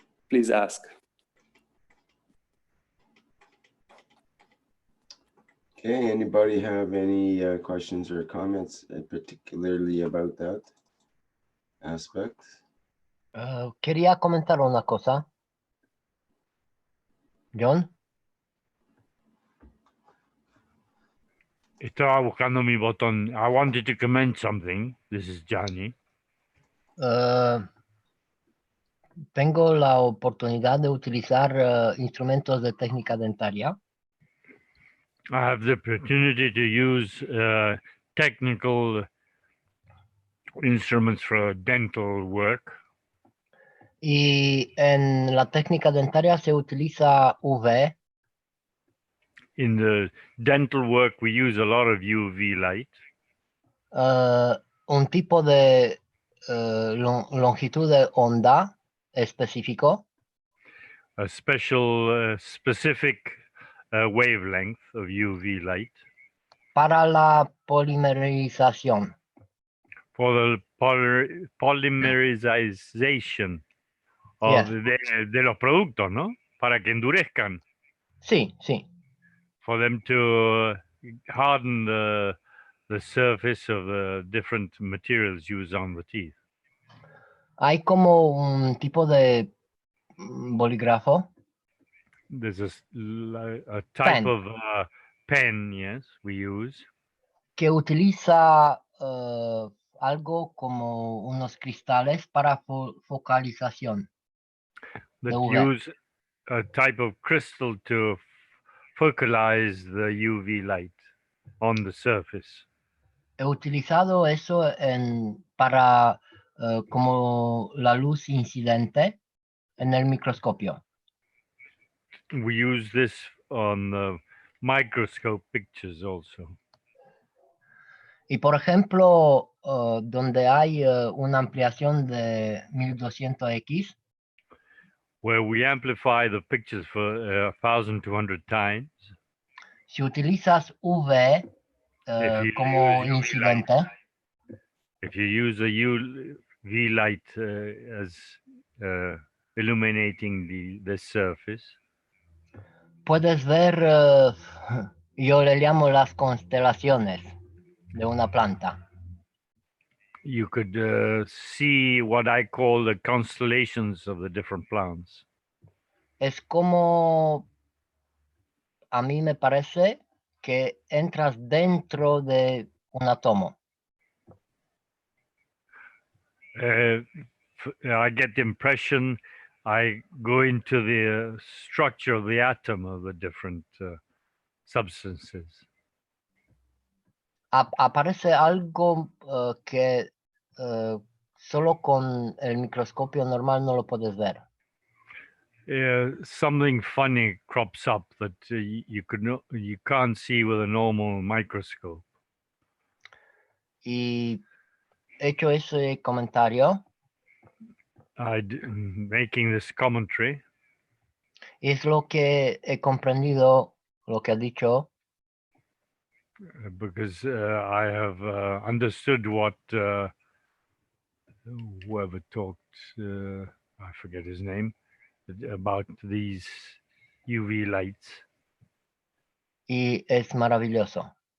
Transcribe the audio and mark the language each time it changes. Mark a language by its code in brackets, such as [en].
[en] Please ask. Okay, anybody have any questions or comments, particularly about that aspect? [es] Quería comentar una cosa. John, Estaba buscando mi botón. [en] I wanted to comment something. This is Johnny. [es] tengo la oportunidad de utilizar instrumentos de técnica dentaria. [en] I have the opportunity to use technical instruments for dental work. [es] Y en la técnica dentaria se utiliza UV. [en] In the dental work, we use a lot of UV light. [es] Un tipo de longitud de onda específico. [en] A special, specific wavelength of UV light [es] Para la polimerización. [en] for the polymerization of [es] de los productos, ¿no? Para que endurezcan. Sí. [en] For them to harden the surface of the different materials used on the teeth. [es] Hay como un tipo de bolígrafo. [en] There's a type Pen. of pen, yes, we use. [es] Que utiliza algo como unos cristales para focalización. [en] That UV. use a type of crystal to focalize the UV light on the surface. [es] He utilizado eso para como la luz incidente en el microscopio. [en] We use this on the microscope pictures also. [es] Y por ejemplo, donde hay una ampliación de 1200x, [en] where we amplify the pictures for 1,200 times. [es] si utilizas UV como [en] use UV [es] incidente, [en] light, if you use a UV light as illuminating the surface, [es] puedes ver, yo le llamo las constelaciones de una planta. [en] you could see what I call the constellations of the different plants. [es] Es como, a mí me parece que entras dentro de un átomo. [en] I get the impression I go into the structure of the atom of the different substances. [es] Aparece algo que solo con el microscopio normal no lo puedes ver. [en] Something funny crops up that you can't see with a normal microscope. [es] Y hecho ese comentario, [en] Making this commentary, [es] es lo que he comprendido, lo que ha dicho, [en] because I have understood what whoever talked, I forget his name, about these UV lights. [es] y es maravilloso.